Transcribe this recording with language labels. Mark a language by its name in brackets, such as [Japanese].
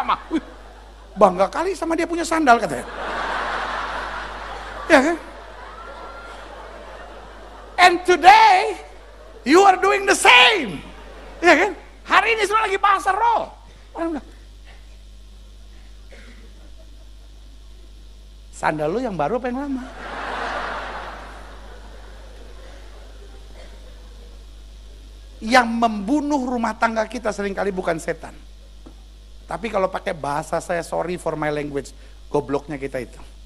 [Indonesian] Wih, bangga kali sama dia punya sandal katanya. Ya kan? [English] And today, you are doing the same. [Indonesian] Ya kan? Hari ini sudah lagi bahasa roh. Orang bilang, sandal lu yang baru apa yang lama? Yang membunuh rumah tangga kita seringkali bukan setan. Tapi kalau pakai bahasa saya, [English] sorry for my language, [Indonesian] gobloknya kita itu.